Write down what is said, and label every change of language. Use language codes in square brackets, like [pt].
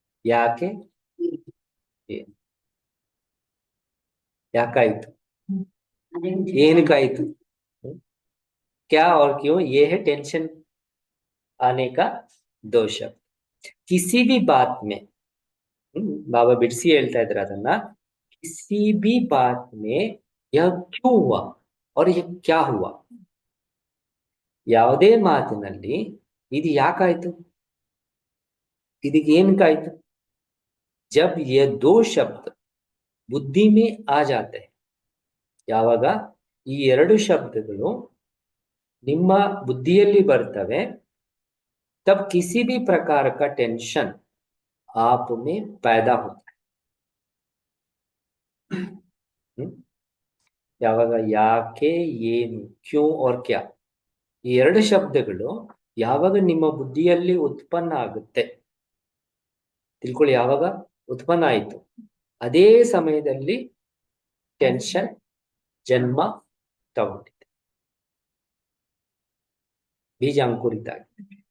[kn] ಯಾಕೆ ಏನು, ಯಾಕಾಯ್ತು ಏನಕ್ಕಾಯ್ತು, [hi] क्या और क्यों, ये है टेंशन आने का दो शब्द. किसी भी बात में बाबा बिड़सी [kn] ಹೇಳ್ತಾ ಇದ್ರು ಅದನ್ನ, [hi] किसी भी बात में यह क्यों हुआ और यह क्या हुआ. [kn] ಯಾವುದೇ ಮಾತಿನಲ್ಲಿ ಇದು ಯಾಕಾಯ್ತು, ಇದಕ್ಕೆ ಏನಕ್ಕಾಯ್ತು. [hi] जब ये दो शब्द बुद्धि में आ जाते हैं, [kn] ಯಾವಾಗ ಈ ಎರಡು ಶಬ್ದಗಳು ನಿಮ್ಮ ಬುದ್ಧಿಯಲ್ಲಿ ಬರ್ತವೆ, [hi] तब किसी भी प्रकार का टेंशन आप में पैदा होता है. [kn] ಯಾವಾಗ ಯಾಕೆ ಏನು [hi] ಕ್ಯೂ और क्या [kn] ಈ ಎರಡು ಶಬ್ದಗಳು ಯಾವಾಗ ನಿಮ್ಮ ಬುದ್ಧಿಯಲ್ಲಿ ಉತ್ಪನ್ನ ಆಗುತ್ತೆ ತಿಳ್ಕೊಳ್ಳಿ, ಯಾವಾಗ ಉತ್ಪನ್ನ ಆಯಿತು ಅದೇ ಸಮಯದಲ್ಲಿ ಟೆನ್ಷನ್ ಜನ್ಮ ತಗೊಂಡಿದೆ, ಬೀಜ ಅಂಕುರಿತ ಆಗಿದೆ.